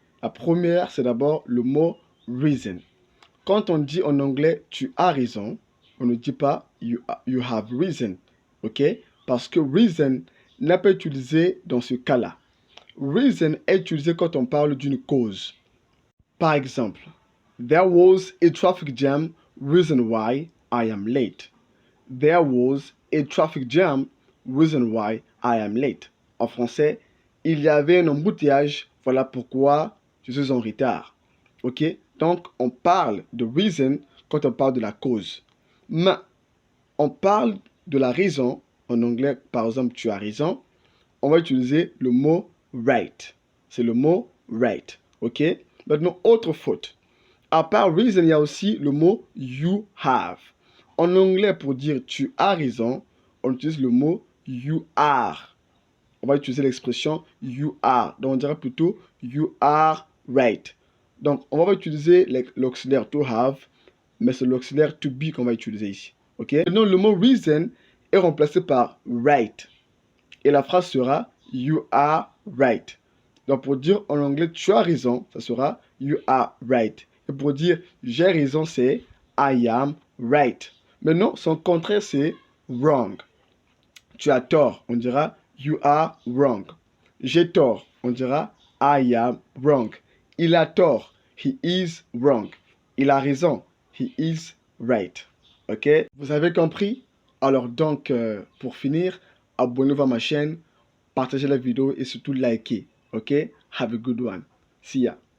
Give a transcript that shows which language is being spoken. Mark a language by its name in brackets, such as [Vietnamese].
[French] La première, c'est d'abord le mot reason. Quand on dit en anglais tu as raison, on ne dit pas [English] you have reason. [French] Ok? Parce que reason n'est pas utilisé dans ce cas-là. Reason est utilisé quand on parle d'une cause. Par exemple, [English] there was a traffic jam, reason why I am late. There was a traffic jam, reason why I am late. [French] En français, il y avait un embouteillage, voilà pourquoi je suis en retard. Ok? Donc, on parle de reason quand on parle de la cause. Mais on parle de la raison. En anglais, par exemple, tu as raison. On va utiliser le mot right. C'est le mot right. Ok? Maintenant, autre faute. À part reason, il y a aussi le mot you have. En anglais, pour dire tu as raison, on utilise le mot [English] you are. [French] On va utiliser l'expression you are. Donc, on dira plutôt [English] you are right. [French] Donc, on va utiliser l'auxiliaire to have, mais c'est l'auxiliaire to be qu'on va utiliser ici. Ok? Maintenant, le mot reason est remplacé par right. Et la phrase sera [English] you are right. [French] Donc, pour dire en anglais tu as raison, ça sera [English] you are right. [French] Et pour dire j'ai raison, c'est [English] I am right. [French] Maintenant, son contraire, c'est wrong. Tu as tort, on dira [English] you are wrong. [French] J'ai tort, on dira [English] I am wrong. [French] Il a tort, [English] he is wrong. [French] Il a raison, [English] he is right. [French] Ok? Vous avez compris? Alors donc, pour finir, abonnez-vous à ma chaîne, partagez la vidéo et surtout likez. Ok? [English] Have a good one. See ya.